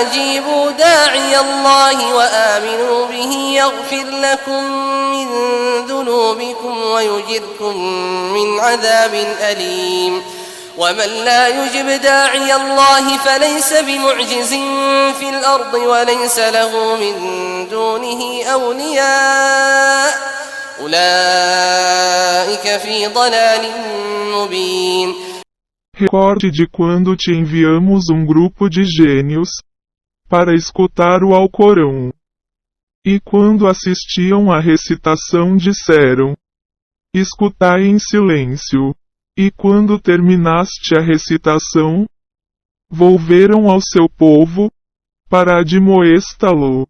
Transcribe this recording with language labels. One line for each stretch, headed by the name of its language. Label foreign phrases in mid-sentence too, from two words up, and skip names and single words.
Arabic: أجيبوا داعي الله وآمنوا به يغفر لكم من ذنوبكم ويجركم من عذاب أليم ومن لا يجب داعي الله فليس بمعجز في الأرض وليس له من دونه أولياء أولئك في ضلال مبين.
Portuguese: Recorde de quando te enviamos um grupo de gênios para escutar o Alcorão. E quando assistiam à recitação disseram: escutai em silêncio. E quando terminaste a recitação, volveram ao seu povo, para admoestá-lo.